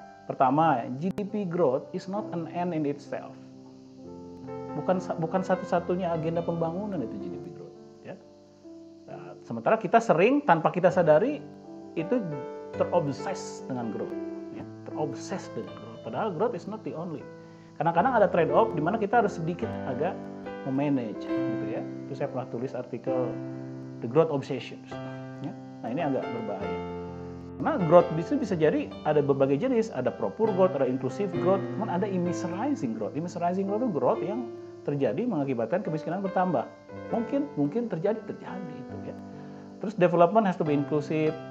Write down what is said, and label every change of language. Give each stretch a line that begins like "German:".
Indonesian: Pertama,
English: GDP growth is not an end in itself.
Indonesian: Bukan satu-satunya agenda pembangunan itu GDP growth, ya. Nah, sementara kita sering tanpa kita sadari itu terobses dengan growth, ya. Terobses dengan growth. Padahal
English: growth is not the only.
Indonesian: Kadang-kadang ada trade off di mana kita harus sedikit agak memanage, gitu ya. Itu saya pernah tulis artikel The Growth Obsessions, ya. Nah, ini agak berbahaya. Karena growth itu bisa jadi ada berbagai jenis, ada proper growth, ada inclusive growth, kemudian ada immiserizing growth. Immiserizing growth itu growth yang terjadi mengakibatkan kemiskinan bertambah. Mungkin terjadi itu, ya. Terus
English: development has to be inclusive.